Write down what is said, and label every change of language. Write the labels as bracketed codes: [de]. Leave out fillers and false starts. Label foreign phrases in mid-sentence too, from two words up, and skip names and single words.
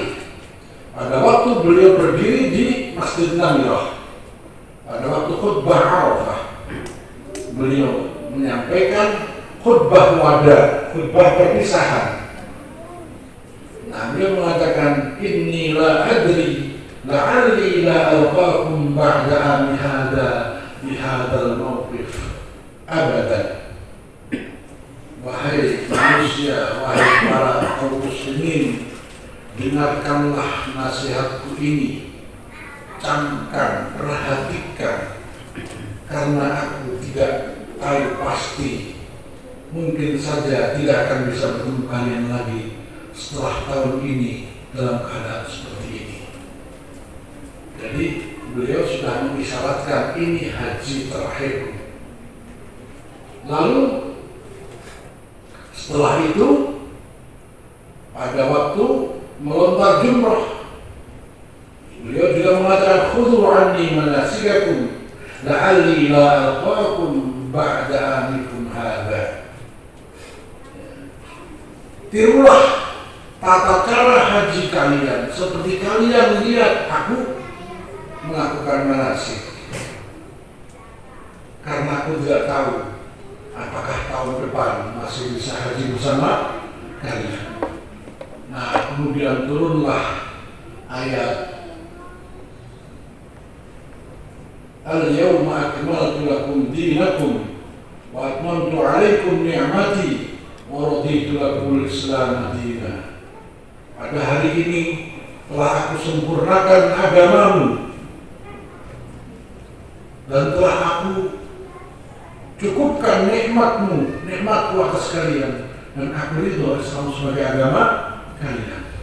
[id] Pada waktu beliau berdiri di Masjid Namirah, pada waktu khutbah Arafah, beliau menyampaikan khutbah wada, khutbah perpisahan. Nah, beliau mengatakan, [ar] إني لا أدري لعلي لا ألقاكم بعد عامي هذا بهذا الموقف أبدا. [id] Wahai manusia, wahai para kaum muslimin, dengarkanlah nasihatku ini, camkan, perhatikan, karena aku tidak tahu pasti, mungkin saja tidak akan bisa bertemu kalian lagi setelah tahun ini dalam keadaan seperti ini. Jadi beliau sudah mengisyaratkan ini haji terakhir. Lalu setelah itu pada waktu melontar jumrah, beliau juga mengatakan [ar] خذوا عني مناسككم لعلي لا ألقاكم بعد عامكم هذا. [id] Tirulah tata cara haji kalian seperti kalian lihat aku melakukan manasik, karena aku tidak tahu apakah tahun depan masih bisa haji bersama kalian. Nah, kemudian turunlah ayat [ar] اليوم أكملت لكم دينكم وأتممت عليكم نعمتي ورضيت لكم الإسلام دينا. [id] Pada hari ini telah aku sempurnakan agamamu dan telah aku cukupkan nikmatmu, nikmatku atas kalian, dan aku ridho Islam sebagai agama kalian.